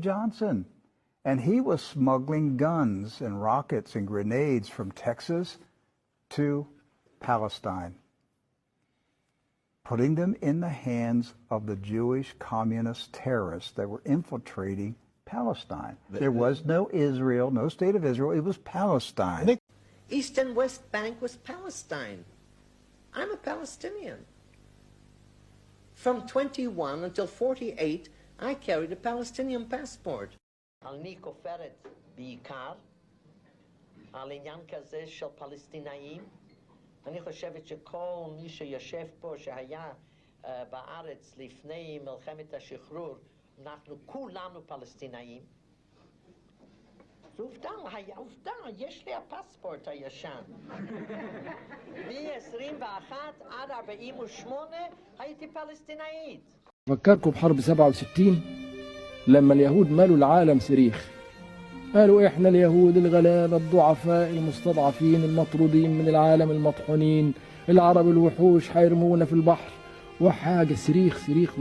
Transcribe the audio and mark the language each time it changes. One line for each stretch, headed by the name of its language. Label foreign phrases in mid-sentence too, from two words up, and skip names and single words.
English: Johnson, and he was smuggling guns and rockets and grenades from Texas to Palestine, putting them in the hands of the Jewish communist terrorists that were infiltrating Palestine. There was no Israel, no state of Israel. It was Palestine. East and West Bank was Palestine. I'm a Palestinian. From 21 until 48, I carried a Palestinian passport.
Hebrew: אני כופרת בעיקר על עניין כזה של פלסטינאים. אני חושבת שכל מי שיושב פה שהיה בארץ לפני מלחמת השחרור, אנחנו כולנו פלסטינאים. עובדה, יש לי הפספורט הישן. מ-21 עד 48 הייתי פלסטינאית.
Arabic: فكركم بحرب 67 لما اليهود مالوا العالم صريخ، قالوا احنا اليهود الغلابة الضعفاء المستضعفين المطرودين من العالم المطحونين، العرب الوحوش حيرمونا في البحر، وحاجة صريخ صريخ.